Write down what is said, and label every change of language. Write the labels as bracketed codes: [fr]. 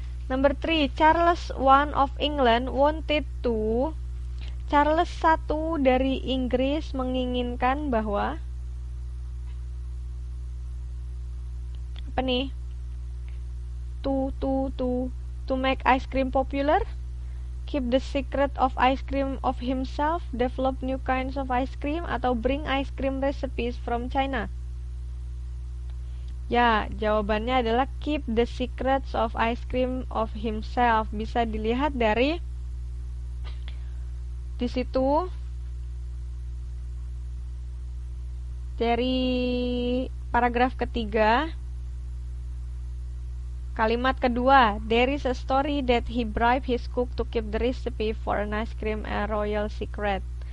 [en] Number 3, Charles I of England wanted to. [id] Charles I dari Inggris menginginkan bahwa apa nih? [en] To make ice cream popular, keep the secret of ice cream of himself, develop new kinds of ice cream, [id] atau [en] bring ice cream recipes from China. [id] Ya, jawabannya adalah [en] keep the secrets of ice cream of himself. [id] Bisa dilihat dari di situ, dari paragraf ketiga. Kalimat kedua, [en] there is a story that he bribed his cook to keep the recipe for an ice cream a royal secret.